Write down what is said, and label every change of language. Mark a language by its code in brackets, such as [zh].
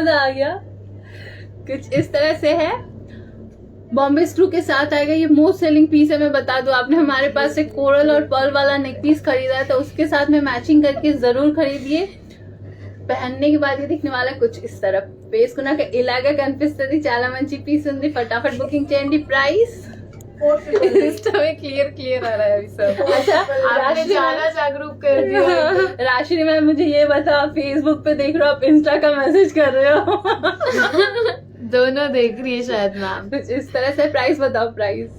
[hi] मजा आ गया। कुछ इस तरह से है, बॉम्बे स्क्रू के साथ आएगा। ये मोस्ट सेलिंग पीस है, मैं बता दूं। आपने हमारे पास से कोरल और पर्ल वाला नेक पीस खरीदा है तो उसके साथ में मैचिंग करके जरूर खरीदिए। पहनने के बाद ये दिखने वाला है कुछ इस तरह। [te] వేసుకున్నాక ఇలాగే కనిపిస్తుంది, చాలా మంచి పీస్ ఉంది, [hi] फटाफट बुकिंग [te] చేయండి। [hi] प्राइस इंस्टा में क्लियर आ रहा है अभी सब। अच्छा, आपने ज्यादा जागरूक कर दिया। राशि मैम मुझे ये बताओ, फेसबुक पे देख रहे हो आप, इंस्टा का मैसेज कर रहे हो? दोनों देख रही है शायद मैम। कुछ इस तरह से। प्राइस बताओ। प्राइस